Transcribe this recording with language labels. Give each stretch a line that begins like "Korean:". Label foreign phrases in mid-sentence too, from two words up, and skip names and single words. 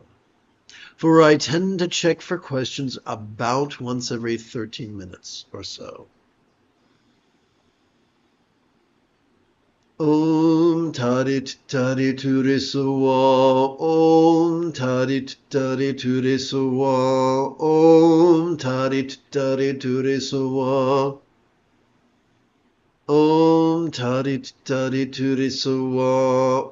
English: For I tend to check for questions about once every 13 minutes or so.
Sanskrit: Om Tare Tu Tare Tu Re Sowa. Om Tare Tu Tare Tu Re Sowa. Om Tare Tu Tare Tu Re Sowa. Om Tare Tu Tare Tu Re Sowa.